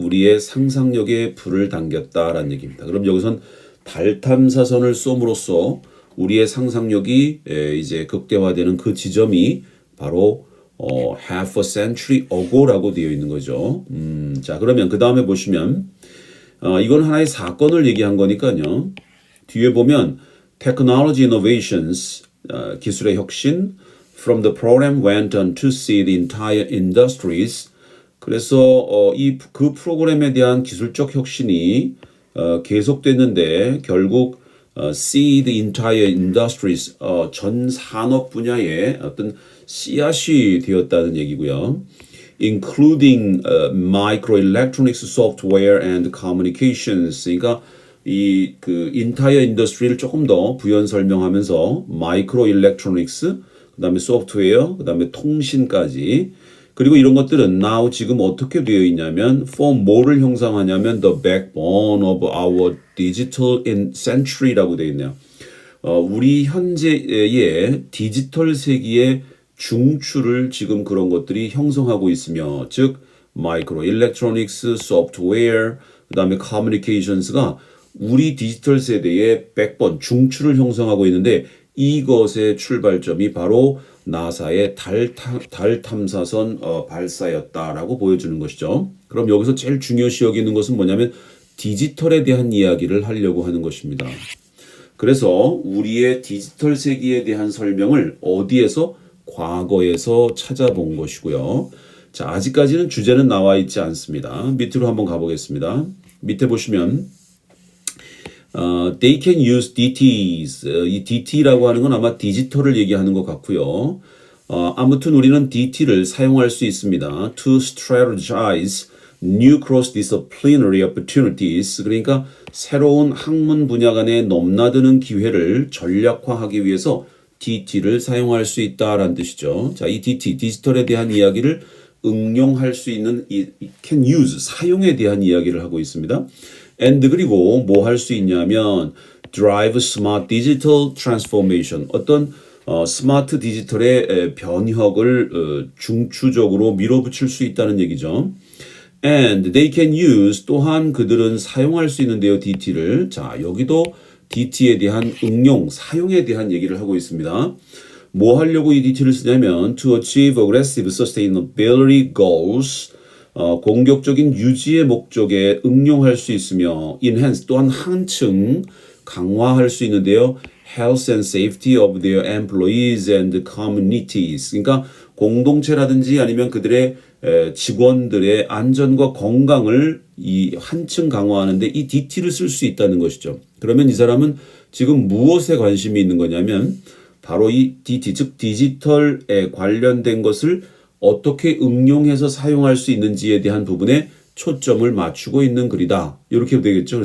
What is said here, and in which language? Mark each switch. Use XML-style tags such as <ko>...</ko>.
<ko>우리의 상상력에 불을 당겼다라는 얘기입니다. 그럼 여기선 달 탐사선을 쏘므로써 우리의 상상력이 이제 극대화되는 그 지점이 바로</ko> <en>half a century ago</en> <ko>라고 되어 있는 거죠. 자, 그러면 그 다음에 보시면 이건 하나의 사건을 얘기한 거니까요.</ko> <en>뒤에 보면 Technology innovations,</en> <ko>기술의 혁신,</ko> <en>from the program went on to see the entire industries.</en> <ko>그래서 그 프로그램에 대한 기술적 혁신이 계속됐는데 결국</ko> <en>see the entire industries,</en> <ko>전 산업 분야의 어떤 씨앗이 되었다는 얘기고요.</ko> <en>Including microelectronics software and communications.</en> <ko>그러니까 그 인타이어 인더스트리를 조금 더 부연 설명하면서 마이크로 일렉트로닉스, 그다음에 소프트웨어, 그다음에 통신까지. 그리고 이런 것들은 now 지금 어떻게 되어 있냐면 for 뭐를 형성하냐면</ko> <en>the backbone of our digital century</en> <ko>라고 되어 있네요. 우리 현재의 디지털 세기의 중추를 지금 그런 것들이 형성하고 있으며 즉 마이크로 일렉트로닉스, 소프트웨어, 그다음에 커뮤니케이션스가 우리 디지털 세대의 백번, 중추를 형성하고 있는데 이것의 출발점이 바로 나사의 달 탐사선 발사였다라고 보여주는 것이죠. 그럼 여기서 제일 중요시 여기는 것은 뭐냐면 디지털에 대한 이야기를 하려고 하는 것입니다. 그래서 우리의 디지털 세기에 대한 설명을 어디에서? 과거에서 찾아본 것이고요. 자, 아직까지는 주제는 나와 있지 않습니다. 밑으로 한번 가보겠습니다. 밑에 보시면</ko> <en>they can use DTs.</en> <ko>이 DT라고 하는 건 아마 디지털을 얘기하는 것 같고요. 아무튼 우리는 DT를 사용할 수 있습니다.</ko> <en>To strategize new cross-disciplinary opportunities.</en> <ko>그러니까 새로운 학문 분야 간의 넘나드는 기회를 전략화하기 위해서 DT를 사용할 수 있다라는 뜻이죠. 자, 이 DT, 디지털에 대한 이야기를 응용할 수 있는</ko> <en>can use,</en> <ko>사용에 대한 이야기를 하고 있습니다. and 그리고 뭐 할 수 있냐면</ko> <en>drive smart digital transformation,</en> <ko>어떤 스마트 디지털의 변혁을 중추적으로 밀어붙일 수 있다는 얘기죠.</ko> <en>And they can use,</en> <ko>또한 그들은 사용할 수 있는데요, DT를. 자, 여기도 DT에 대한 응용, 사용에 대한 얘기를 하고 있습니다. 뭐 하려고 이 DT를 쓰냐면</ko> <en>to achieve aggressive sustainability goals,</en> <ko>공격적인 유지의 목적에 응용할 수 있으며 enhance 또한 한층 강화할 수 있는데요.</ko> <en>health and safety of their employees and communities.</en> <ko>그러니까 공동체라든지 아니면 그들의 직원들의 안전과 건강을 이 한층 강화하는데 이 DT를 쓸 수 있다는 것이죠. 그러면 이 사람은 지금 무엇에 관심이 있는 거냐면 바로 이 DT, 즉 디지털에 관련된 것을 어떻게 응용해서 사용할 수 있는지에 대한 부분에 초점을 맞추고 있는 글이다. 이렇게 되겠죠.</ko>